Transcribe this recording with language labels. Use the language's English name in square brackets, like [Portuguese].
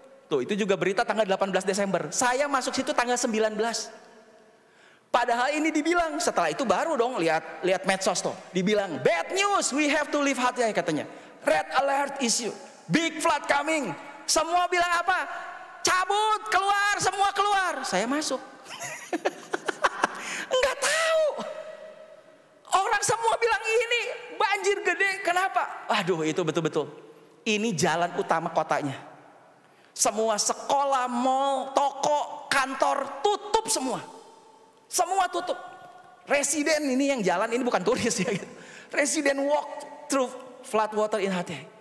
[Indonesian] Tuh itu juga berita tanggal 18 Desember. Saya masuk situ tanggal 19. Padahal ini dibilang, setelah itu baru dong lihat medsos tuh. Dibilang [English] bad news, we have to leave Hat Yai [Indonesian] katanya. [English] Red alert issue, big flood coming. [Indonesian] Semua bilang apa? Cabut, keluar, semua keluar. Saya masuk. Enggak tahu. Orang semua bilang ini banjir gede. Kenapa? Aduh, itu betul-betul. Ini jalan utama kotanya. Semua sekolah, mall, toko, kantor tutup semua. Semua tutup. Residen ini yang jalan, ini bukan turis ya. [English] Residen walk through flood water in Hat Yai.